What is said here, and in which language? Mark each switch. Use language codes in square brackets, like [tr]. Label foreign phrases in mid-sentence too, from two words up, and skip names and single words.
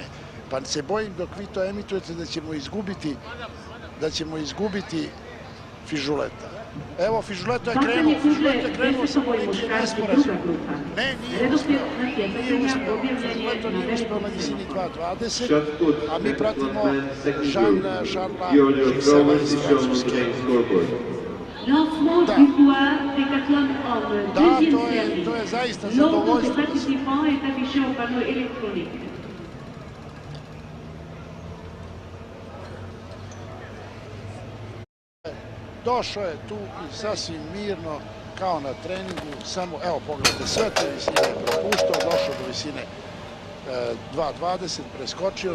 [sr] Pa se bojim dok vi to emitujete da ćemo izgubiti Fižuleta. Evo, Fižuleto je [hr] Bacanje [sr] krenuo, [hr] kugle, [sr] samo [hr] 10 [sr] neki [hr] muškarci, [sr] nesporazum. [hr] druga grupa. [sr] Ne, nije [hr] Redoslijed [sr] uspeo. Nije [hr] natjecanja [sr] uspeo. [hr] objavljen je [sr] Fižuleto [hr] na [sr] nije uspeo [hr] velikom [sr] na visini [hr] semaforu. [sr] 2.20, [en] Shot put, [sr] a mi [en] decathlon [sr] pratimo [en] men, second group. [sr] Jean-Charles Giorgio Žuksela Trovas iz [en] is shown on the [sr] Francuske. [en] main scoreboard. [fr] Lancement [sr] Da. [fr] du poids décathlon homme, [sr] Da, [fr] deuxième [sr] to [fr] série. [sr] je zaista [fr] L'ordre des [sr] zadovoljstvo. [fr] participants est affiché au panneau électronique. [sr] Došao je tu i sasvim mirno, kao na treningu, samo, evo pogledajte, sve te visine je propuštao, došao do visine 2.20, preskočio,